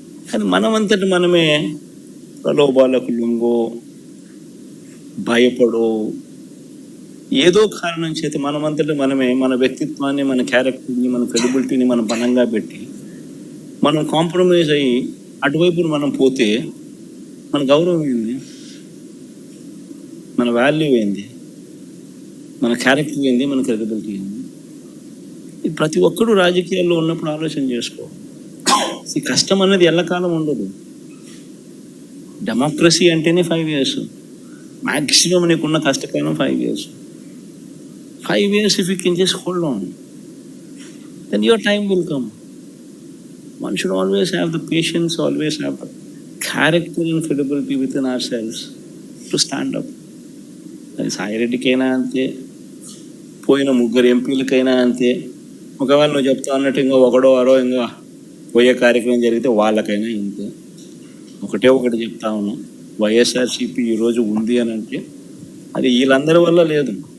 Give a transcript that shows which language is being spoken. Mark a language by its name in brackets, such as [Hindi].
[Telugu] కానీ మనమంతటి మనమే ప్రలోభాలకు లొంగో, భయపడో, ఏదో కారణం చేత మనమంతటి మనమే మన వ్యక్తిత్వాన్ని, మన క్యారెక్టర్ని, మన క్రెడిబిలిటీని మనం బలంగా పెట్టి మనం కాంప్రమైజ్ అయ్యి అటువైపు మనం పోతే మన గౌరవం ఏంది, మన వాల్యూ ఏంది, మన క్యారెక్టర్ ఏంది, మన క్రెడిబిలిటీ ఏంది? ప్రతి ఒక్కరూ రాజకీయాల్లో ఉన్నప్పుడు ఆలోచన చేసుకో. ఈ కష్టం అనేది ఎల్లకాలం ఉండదు. డెమోక్రసీ అంటేనే 5 years, మ్యాక్సిమం నీకున్న కష్టకాలం 5 years. [English] 5 years if you can just hold on, then your time will come. One should always have the patience, always have the character and credibility within ourselves to stand up. [Telugu] అది సాయిరెడ్డికైనా అంతే, పోయిన 3 ఎంపీలకైనా అంతే. ఒకవేళ నువ్వు చెప్తా అన్నట్టు ఇంకా ఒకడో అరో ఇంకా పోయే కార్యక్రమం జరిగితే వాళ్ళకైనా ఇంతే. ఒకటి చెప్తా ఉన్నా, వైఎస్ఆర్సీపీ ఈరోజు ఉంది అని అంటే అది వీళ్ళందరి వల్ల లేదు.